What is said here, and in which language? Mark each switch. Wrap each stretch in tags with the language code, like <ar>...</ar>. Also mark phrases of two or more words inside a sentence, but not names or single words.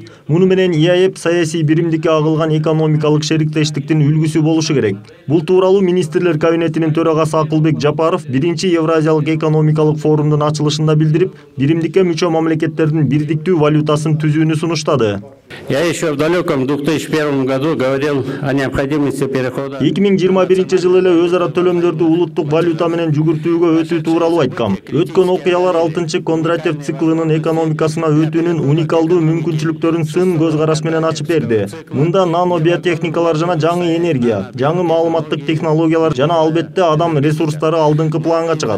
<ky>Муну менен ЕЭП саясий биримдикке агылган экономикалык шериктештиктин үлгүсү болушу керек. Бул тууралуу министрлер кабинетинин төрагасы Акылбек Жапаров 1-чи Евразиялык экономикалык форумдун ачылышында билдирип, биримдикке мүчө мамлекеттердин бирдиктүү валютасын түзүүнү сунуштады.</ky> <ru>Я еще в далеком 2001 году говорил о необходимости перехода.</ru> <ky>2021 жылы эле өз ара төлөмдөрдү улуттук валюта менен жүгүртүүгө өтүү тууралуу айткам. Өткөн окуялар 6 Кондратьев циклынын экономикасына өтүүнүн уникалдуу мүмкүнчүлүктөрүн сын көз караш менен ачып берди. Мында нано биотехникалар жана жаңы энергия, жаңы маалыматтык технологиялар жана албетте адам ресурстары алдыңкы планга чыгат.</ky>